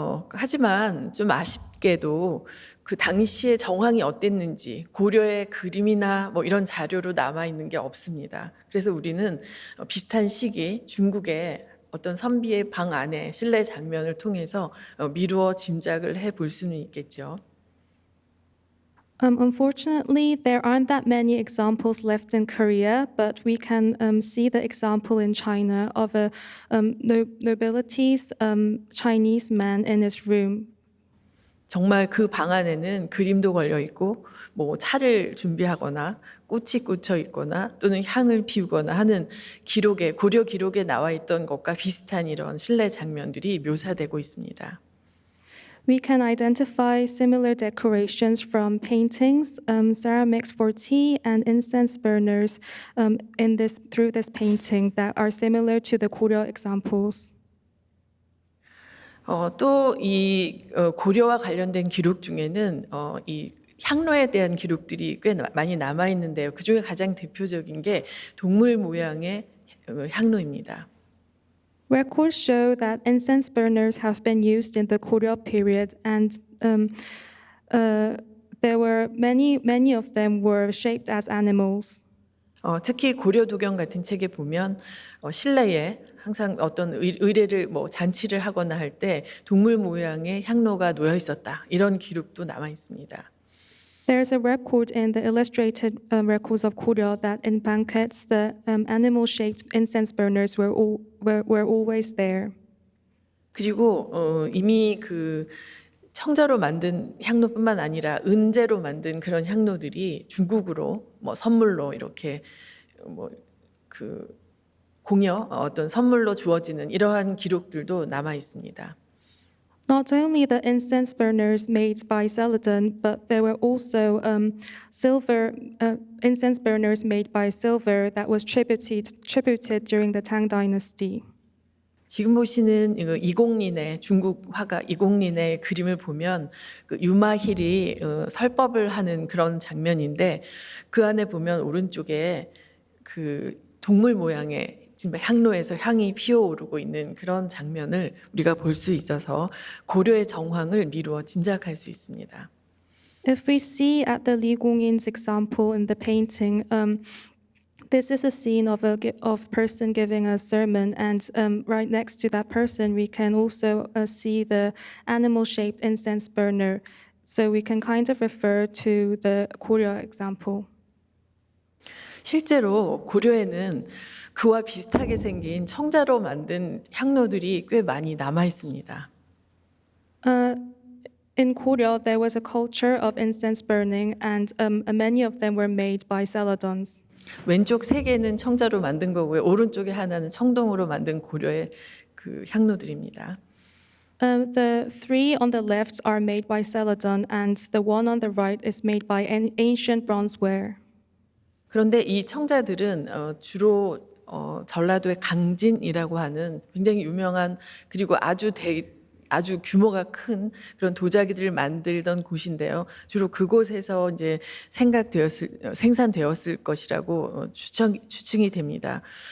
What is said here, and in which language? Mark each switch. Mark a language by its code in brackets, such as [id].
[ko] 하지만 좀 아쉽게도 그 당시의 정황이 어땠는지 고려의 그림이나 뭐 이런 자료로 남아 있는 게 없습니다. 그래서 우리는 비슷한 시기 중국의 어떤 선비의 방 안에 실내 장면을 통해서 미루어 짐작을 해볼 수는 있겠죠. [en] Unfortunately, there aren't that many examples left in Korea, but we can see the example in China of a nobility's Chinese man in his room. [ko] 정말 그 방 안에는 그림도 걸려 있고 뭐 차를 준비하거나 꽃이 꽂혀 있거나 또는 향을 피우거나 하는 기록에 고려 기록에 나와 있던 것과 비슷한 이런 실내 장면들이 묘사되고 있습니다. [en] We can identify similar decorations from paintings, ceramics for tea, and incense burners through this painting that are similar to the Goryeo examples. [ko] 또 이 고려와 관련된 기록 중에는 이 향로에 대한 기록들이 꽤 많이 남아 있는데요. 그 중에 가장 대표적인 게 동물 모양의 향로입니다. [en] Records show that incense burners have been used in the Goryeo period, and there were many of them were shaped as animals. [ko] 특히 고려 도경 같은 책에 보면 실내에 항상 어떤 의례를 뭐 잔치를 하거나 할 때 동물 모양의 향로가 놓여 있었다 이런 기록도 남아 있습니다. [en] There's a record in the illustrated records of Goryeo that in banquets the animal-shaped incense burners were always there. [ko] 그리고 이미 그 청자로 만든 향로뿐만 아니라 은재로 만든 그런 향로들이 중국으로 뭐 선물로 이렇게 뭐 그 공여 어떤 선물로 주어지는 이러한 기록들도 남아 있습니다. [en] Not only the incense burners made by Celadon, but there were also silver incense burners made by silver that was tributed during the Tang Dynasty. [ko] 지금 보시는 이거 이공린의 중국 화가 이공린의 그림을 보면 그 유마힐이 설법을 하는 그런 장면인데 그 안에 보면 오른쪽에 그 동물 모양의 지금 향로에서 향이 피어오르고 있는 그런 장면을 우리가 볼 수 있어서 고려의 정황을 미루어 짐작할 수 있습니다. [en] If we see at the Li Guangyin's example in the painting, this is a scene of of person giving a sermon, and right next to that person, we can also see the animal-shaped incense burner. So we can kind of refer to the Goryeo example. [ko] 실제로 고려에는 그와 비슷하게 생긴 청자로 만든 향로들이 꽤 많이 남아 있습니다. [en] In Goryeo, there was a culture of incense burning, and many of them were made by Celadons. [ko] 왼쪽 세 개는 청자로 만든 거고요. 오른쪽에 하나는 청동으로 만든 고려의 그 향로들입니다. [en] The three on the left are made by Celadon, and the one on the right is made by ancient bronzeware. [ko] 그런데 이 청자들은 주로 전라도의 강진이라고 하는 굉장히 유명한 그리고 아주 규모가 큰 그런 도자기들을 만들던 곳인데요. 주로 그곳에서 이제 생산되었을 것이라고 추측이 됩니다.